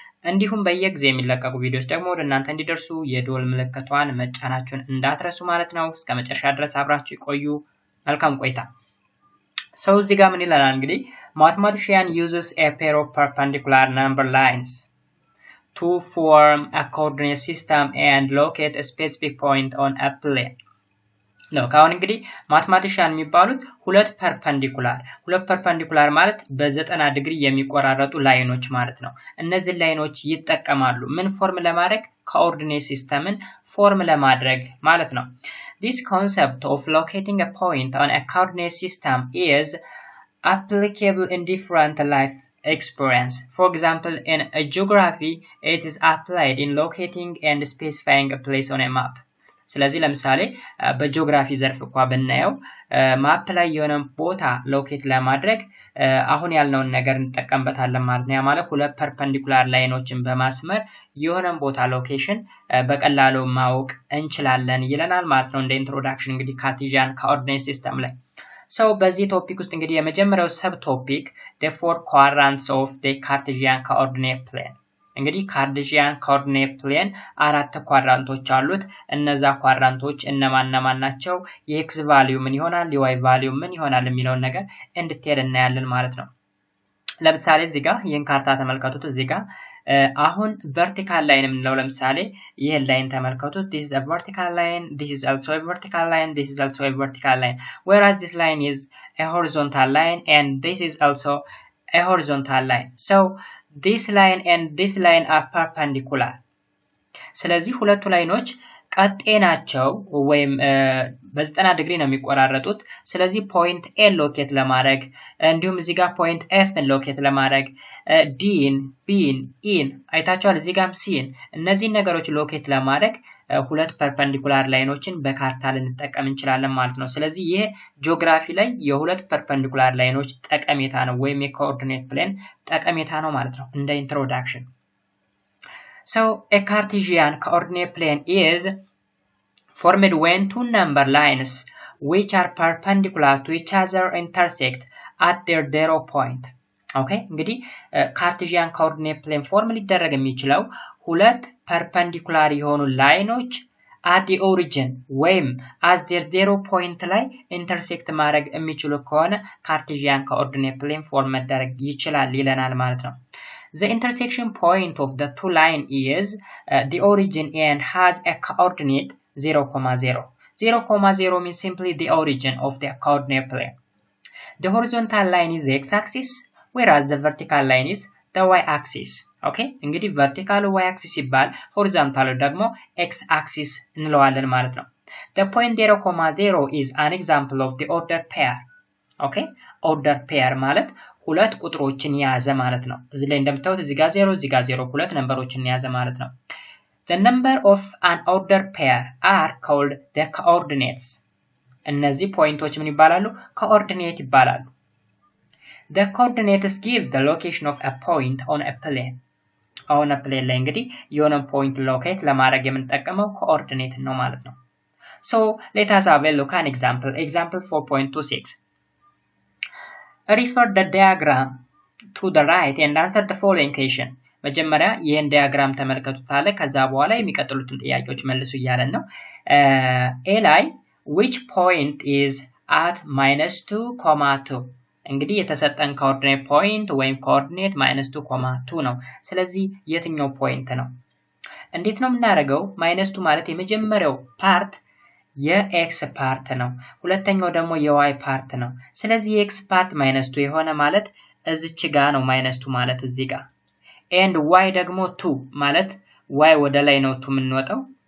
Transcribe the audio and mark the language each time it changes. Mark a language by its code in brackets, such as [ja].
[am] እንዲሁም በየጊዜው የሚለቀቁ ቪዲዮዎች ደግሞ ወደ እናንተ እንዲደርሱ የደወል ምልክቷን መጫናችሁን እንዳትረሱ ማለት ነው። እስከ መጨረሻ ድረስ አብራችሁ ይቆዩ። መልካም ቆይታ። So እዚህ ጋር ምን ይላል እንግዲህ [en] mathematician uses a pair of perpendicular number lines to form a coordinate system and locate a specific point on a plane. [am] ነው ካሁን እንግዲህ ማትማቲሻን የሚባሉት ሁለት ፐርፐንዲኩላር ማለት በ90 ዲግሪ የሚቆራረጡ ላይኖች ማለት ነው። እነዚህ ላይኖች ይጠቀማሉ ምን ፎርም ለማድረግ? ኮኦርዲኔት ሲስተምን ፎርም ለማድረግ ማለት ነው። [en] This concept of locating a point on a coordinate system is applicable in different life experience. For example, in geography, it is applied in locating and specifying a place on a map. [am] ስለዚህ ለምሳሌ በጂኦግራፊ ዘርፍ እንኳን ብናየው ማፕ ላይ የሆነ ቦታ ሎኬት ለማድረግ አሁን ያልነውን ነገር እንጠቀምበታለን ማለት ነው። ያ ማለት ሁለት ፐርፐንዲኩላር ላይኖችን በማስመር የሆነ ቦታ ሎኬሽን በቀላሉ ማወቅ እንችላለን ይለናል ማለት ነው። እንደ ኢንትሮዳክሽን እንግዲህ ካርቴዥያን ኮኦርዲኔት ሲስተም ላይ So በዚህ ቶፒክ ውስጥ እንግዲህ የመጀመሪያው ሰብ ቶፒክ [en] the four quadrants of the Cartesian coordinate plane። [am] እንግዲህ ካርቴዥያን ኮኦርዲኔት ፕሌን አራት ኳድራንቶች አሉት። እነዛ ኳድራንቶች እነማን ናቸው? የኤክስ ቫልዩ ምን ይሆናል? የዋይ ቫልዩ ምን ይሆናል የሚለውን ነገር እንድትሄድ እናያለን ማለት ነው። ለምሳሌ እዚህ ጋር ይህን ካርታ ተመልከቱት። እዚህ ጋር አሁን ቨርቲካል ላይን የምንለው ለምሳሌ ይሄን ላይን ተመልከቱት። [en] this is a vertical line, this is also a vertical line, this is also a vertical line, whereas this line is a horizontal line and this is also a horizontal line. So this line and this line are perpendicular. [am] ስለዚህ ሁለቱ ላይኖች ቀጥ ናቸው ወይም በ90 ዲግሪ ነው የሚቆራረጡት። ስለዚህ ፖይንት ኤ ሎኬት ለማድረግ እንዲሁም እዚህ ጋር ፖይንት ኤፍ ሎኬት ለማድረግ ዲን ቢን ኢን አይታችኋል። እዚህ ጋርም ሲን እነዚህ ነገሮች ሎኬት ለማድረግ ሁለት ፐርፐንዲኩላር ላይኖችን በካርታ ልንጠቀም እንችላለን ማለት ነው። ስለዚህ ይሄ ጂኦግራፊ ላይ የሁለት ፐርፐንዲኩላር ላይኖች ጠቀሜታ ነው ወይም የኮኦርዲኔት ፕሌን ጠቀሜታ ነው ማለት ነው እንደ ኢንትሮዳክሽን። [en] So a Cartesian coordinate plane is formed when two number lines which are perpendicular to each other intersect at their zero point. Okay? [am] እንግዲህ Cartesian coordinate plane ፎርም ሊደረግ የሚችለው ሁለት ፐርፐንዲኩላር የሆኑ ላይኖች at the origin ወይም at their zero point ላይ intersect ማድረግ የሚችሉ ከሆነ Cartesian coordinate plane ፎርም መደረግ ይችላል ይለናል ማለት ነው። [en] The intersection point of the two lines is the origin and has a coordinate 0, 0. 0, means simply the origin of the coordinate plane. The horizontal line is the x-axis, whereas the vertical line is the y-axis. Okay? [am] እንግዲህ vertical y-axis ይባል horizontal ደግሞ x-axis እንለዋለን ማለት ነው። [en] The point 0, 0 is an example of the order pair. Okay? [am] Order pair ማለት ሁለት ቁጥሮችን ያዘ ማለት ነው። እዚህ ላይ እንደምታዩት እዚህ ጋር 0 እዚህ ጋር 0 ሁለት ነምበሮችን ያዘ ማለት ነው። [en] The number of an order pair are called the coordinates. [am] እነዚህ ፖይንቶች ምን ይባላሉ? ኮኦርዲኔት ይባላሉ። [en] The coordinates give the location of a point on a plane. [am] On a plane ላይ እንግዲህ የሆነ ፖይንት ሎኬት ለማድረግ የምንጠቀመው ኮኦርዲኔት ነው ማለት ነው። [en] So let us have a look at an example. Example 4.26. Refer the diagram to the right and answer the following question. [am] መጀመሪያ ይሄን ዲያግራም ተመልከቱት አለ። ከዛ በኋላ የሚቀጥሉትን ጥያቄዎች መልሱ እያለን ነው። ኤ ላይ [en] which point is at -2, 2 [am] እንግዲህ የተሰጠን ኮኦርዲኔት ፖይንት ወይም ኮኦርዲኔት -2, 2 ነው። ስለዚህ የትኛው ፖይንት ነው? እንዴት ነው የምናደርገው? -2 ማለት የመጀመሪያው ፓርት የኤክስ ፓርት ነው። ሁለተኛው ደግሞ የዋይ ፓርት ነው። ስለዚህ የኤክስ ፓርት -2 የሆነ ማለት እዚች ጋር ነው -2 ማለት እዚህ ጋር and y ደግሞ 2 ማለት y ወደ ላይ ነው 2 የምንወጣው